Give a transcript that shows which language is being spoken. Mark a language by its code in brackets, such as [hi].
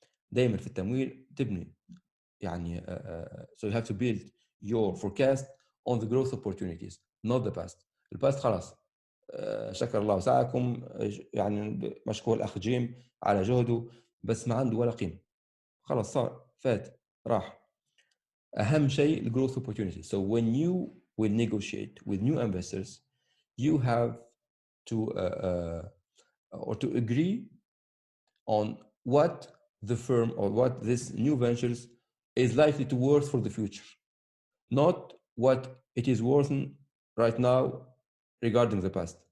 [ar] دايما في التمويل تبني يعني [en] so you have to build your forecast on the growth opportunities not the past. [ar] الباست خلاص شكر الله سعيكم، يعني مشكور الأخ جيم على جهده، بس ما عنده ولا قيمة. خلاص صار فات راح. أهم شيء الجروث opportunity. [en] So when you will negotiate with new investors, you have to or to agree on what the firm or what this new ventures is likely to worth for the future, not what it is worth right now regarding the past.